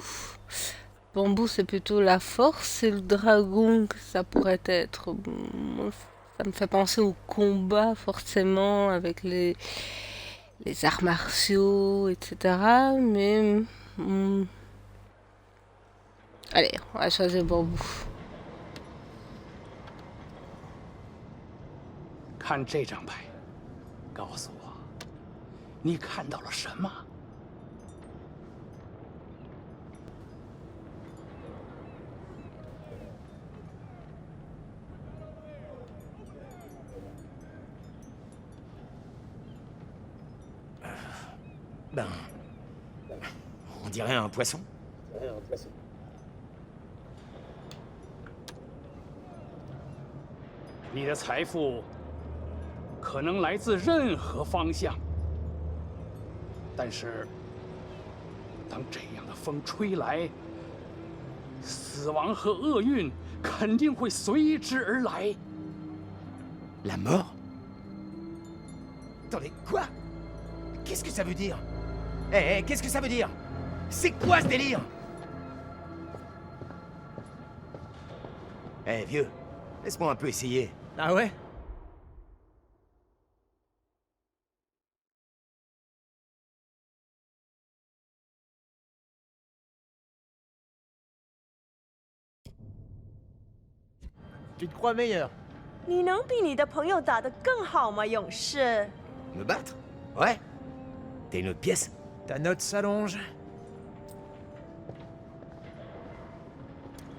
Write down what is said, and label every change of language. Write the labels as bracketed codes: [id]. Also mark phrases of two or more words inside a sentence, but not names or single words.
[fr] Bambou, c'est plutôt la force, et le dragon, ça pourrait être... Ça me fait penser au combat, forcément, avec les arts martiaux, etc. Mais... allez, on va choisir bambou. [zh] 看这张牌，告诉我，你看到了什么？ [fr] Ben... On dirait un poisson. [zh] 你的财富可能来自任何方向，但是当这样的风吹来，死亡和厄运肯定会随之而来。 [fr] La mort? Attendez, quoi? Qu'est-ce que ça veut dire? Eh, qu'est-ce que ça veut dire? C'est quoi ce délire? Eh, vieux, laisse-moi un peu essayer. Ah ouais? Tu te crois meilleur? [zh] 你能比你的朋友打得更好吗，勇士？ [fr] Me battre? Ouais. T'as une autre pièce? Ta note s'allonge.